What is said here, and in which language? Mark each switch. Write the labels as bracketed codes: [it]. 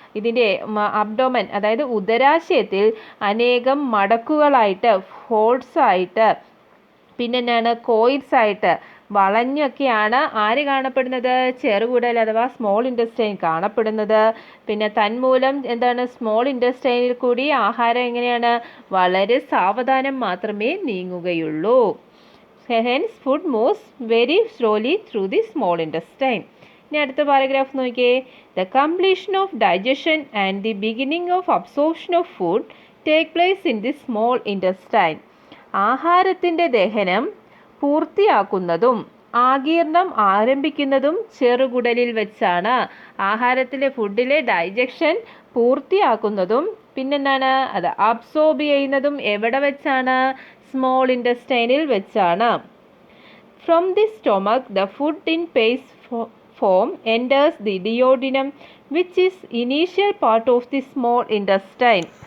[ml] ഇതിൻ്റെ അബ്ഡോമൻ അതായത് ഉദരാശയത്തിൽ അനേകം മടക്കുകളായിട്ട്, ഫോൾഡ്സ് ആയിട്ട്, പിന്നെ എന്താണ്, കോയിൽസ് ആയിട്ട് വളഞ്ഞൊക്കെയാണ് ആര് കാണപ്പെടുന്നത്? ചെറുകുടൽ അഥവാ സ്മോൾ ഇൻറ്റസ്റ്റൈൻ കാണപ്പെടുന്നത്. പിന്നെ തന്മൂലം എന്താണ്? സ്മോൾ ഇൻറ്റസ്റ്റൈനിൽ കൂടി ആഹാരം എങ്ങനെയാണ്? വളരെ സാവധാനം മാത്രമേ നീങ്ങുകയുള്ളൂ. [en] Hence food moves very slowly through the small intestine. [ml] ഇനി അടുത്ത പാരഗ്രാഫ് നോക്കിയേ. [en] The completion of digestion and the beginning of absorption of food take place in the small intestine. [ml] ആഹാരത്തിൻ്റെ ദഹനം പൂർത്തിയാക്കുന്നതും ആഗീരണം ആരംഭിക്കുന്നതും ചെറുകുടലിൽ വെച്ചാണ്. ആഹാരത്തിലെ ഫുഡിലെ ഡൈജഷൻ പൂർത്തിയാക്കുന്നതും പിന്നെന്താണ്, അത് അബ്സോർബ് ചെയ്യുന്നതും എവിടെ വെച്ചാണ്? സ്മോൾ ഇൻറ്റസ്റ്റൈനിൽ വെച്ചാണ്. [en] From the stomach the food in paste form enters the duodenum which is initial part of the small intestine.